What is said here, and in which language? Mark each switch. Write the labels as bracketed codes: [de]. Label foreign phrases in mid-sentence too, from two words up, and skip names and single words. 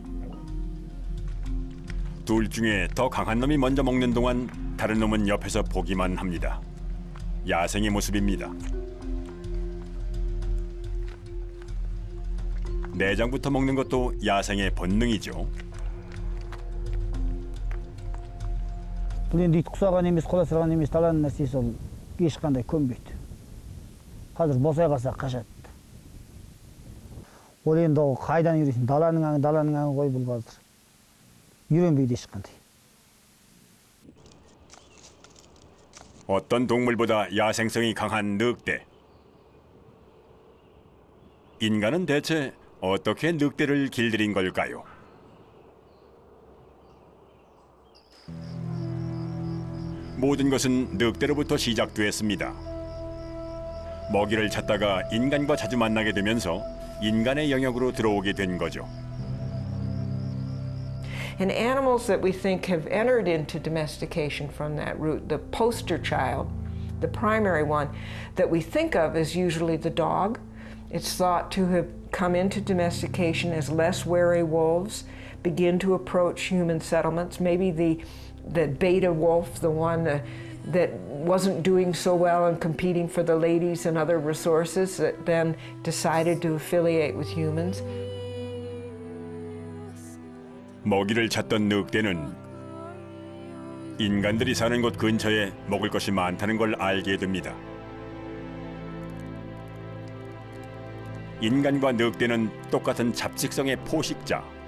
[ko] 둘 중에 더 강한 놈이 먼저 먹는 동안 다른 놈은 옆에서 보기만 합니다. 야생의 모습입니다. 내장부터 먹는 것도 야생의 본능이죠. [kk] бұл енді ит құсаған емес, құда сырған емес, даланың нәрсесі ол ешқандай көнбейді. Қазір босай қалса қашады. Ол енді қайдан үйренсін? Даланың аңы ғой бұл қазір. үйренбейді ешқандай. [ko] 어떤 동물보다 야생성이 강한 늑대. 인간은 대체 어떻게 늑대를 길들인 걸까요? 모든 것은 늑대로부터 시작됐습니다. 먹이를 찾다가 인간과 자주 만나게 되면서 인간의 영역으로 들어오게 된 거죠. [en] And animals that we think have entered into domestication from that route, the poster child, the primary one that we think of is usually the dog. It's thought to have come into domestication as less wary wolves begin to approach human settlements. Maybe the beta wolf, the one that wasn't doing so well and competing for the ladies and other resources, that then decided to affiliate with humans. [ko] 먹이를 찾던 늑대는 인간들이 사는 곳 근처에 먹을 것이 많다는 걸 알게 됩니다. 인간과 늑대는 똑같은 잡식성의 포식자.